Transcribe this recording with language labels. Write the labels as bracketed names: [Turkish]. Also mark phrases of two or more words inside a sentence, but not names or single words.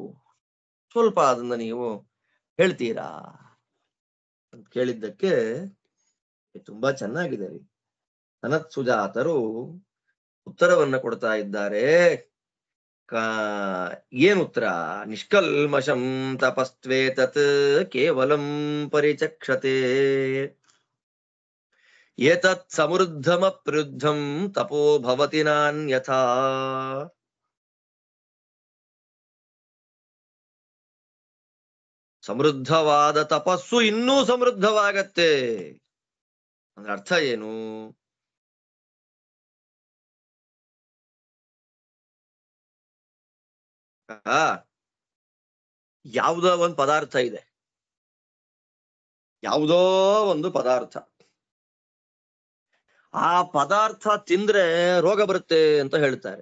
[Kannada] ಸ್ವಲ್ಪ ಅದನ್ನ ನೀವು ಹೇಳ್ತೀರಾ ಅಂತ ಕೇಳಿದ್ದಕ್ಕೆ ತುಂಬಾ ಚೆನ್ನಾಗಿದೆ ರೀ. ಸನತ್ ಸುಜಾತರು ಉತ್ತರವನ್ನ ಕೊಡ್ತಾ ಇದ್ದಾರೆ. ಏನ್ ಉತ್ತರ? [Sanskrit] ನಿಷ್ಕಲ್ಮಷಂ ತಪಸ್ತ್ವೇತತ್ ಕೇವಲಂ ಪರಿಚಕ್ಷತೆ ಏತತ್ ಸಮೃದ್ಧಮಪ್ರುದ್ಧಂ ತಪೋ ಭವತಿ ನಾನ್ಯಥಾ. [Kannada] ಸಮೃದ್ಧವಾದ ತಪಸ್ಸು ಇನ್ನೂ ಸಮೃದ್ಧವಾಗತ್ತೆ ಅಂದ್ರೆ ಅರ್ಥ ಏನು? ಯಾವುದೋ ಒಂದು ಪದಾರ್ಥ ಇದೆ, ಯಾವುದೋ ಒಂದು ಪದಾರ್ಥ, ಆ ಪದಾರ್ಥ ತಿಂದ್ರೆ ರೋಗ ಬರುತ್ತೆ ಅಂತ ಹೇಳ್ತಾರೆ.